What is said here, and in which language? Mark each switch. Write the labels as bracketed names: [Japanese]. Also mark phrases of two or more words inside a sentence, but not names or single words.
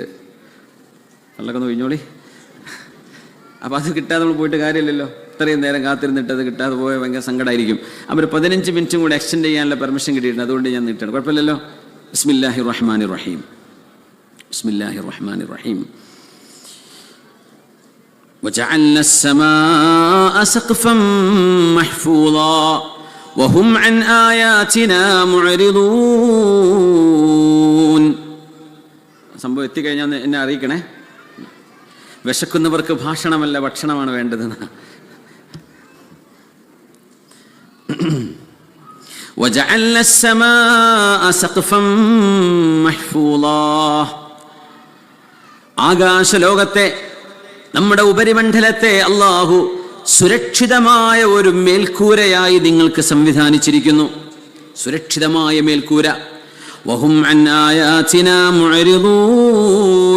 [Malayalam] വെള്ളമൊക്കെ ഒന്ന് ഒഴിഞ്ഞോളി. അപ്പോൾ അത് കിട്ടാതെ നമ്മൾ പോയിട്ട് കാര്യമില്ലല്ലോ. ഇത്രയും നേരം കാത്തിരുന്നിട്ട് അത് കിട്ടാതെ പോയ ഭയങ്കര സങ്കടമായിരിക്കും. അവർ 15 മിനിറ്റും കൂടെ എക്സ്റ്റെൻഡ് ചെയ്യാനുള്ള പെർമിഷൻ കിട്ടിയിട്ടുണ്ട്, അതുകൊണ്ട് ഞാൻ നീട്ടാണ്. [Arabic] കുഴപ്പമില്ലല്ലോ. بسم الله الرحمن الرحيم. بسم الله الرحمن الرحيم. وجعلنا السماء سقفا محفوظا وهم عن آياتنا معرضون. [Malayalam] സംഭവം എത്തിക്കഴിഞ്ഞാൽ എന്നെ അറിയിക്കണേ. വിശക്കുന്നവർക്ക് ഭാഷണമല്ല ഭക്ഷണമാണ് വേണ്ടതെന്ന്. [Arabic] وجعلنا السماء سقفا محفوظا. [Malayalam] ആകാശലോകത്തെ, നമ്മുടെ ഉപരിമണ്ഡലത്തെ അല്ലാഹു സുരക്ഷിതമായ ഒരു മേൽക്കൂരയായി നിങ്ങൾക്ക് സംവിധാനിച്ചിരിക്കുന്നു. സുരക്ഷിതമായ മേൽക്കൂര. [Arabic] وهم عن آياتنا معرضون.